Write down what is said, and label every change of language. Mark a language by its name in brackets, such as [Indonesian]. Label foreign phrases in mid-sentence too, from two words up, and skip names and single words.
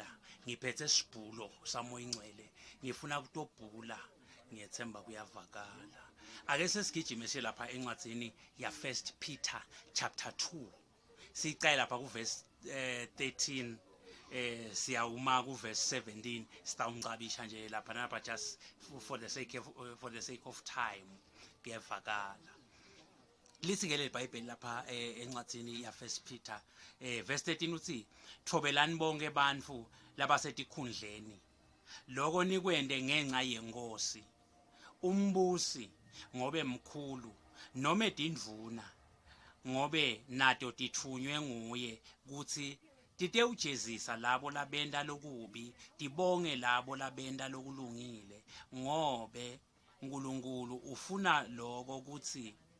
[Swati] ngiphethe isibhulo samoya ingcwele ngifuna ukutobhula ngiyethemba kuyavakala ake sesigijime lapha encwadzini ya 1 Peter chapter 2 sicela lapha kuverse 13 siyawuma kuverse 17 sitawungcabisha nje lapha napa [English] just for the sake of [Swati] time kuyavakala lithi ke le Bible lapha encwadzini ya 1 Peter verse 13 uthi thobelani bonke bantfu labasetikhundleni lokho nikwende ngenxa yenkosi umbusi ngobe mkhulu noma edindvuna ngobe nato tithunywe nguye kuthi titewujezisa labo labenda lokubi tibonge labo labenda lokulungile ngobe uNkulunkulu ufuna lokho kuthi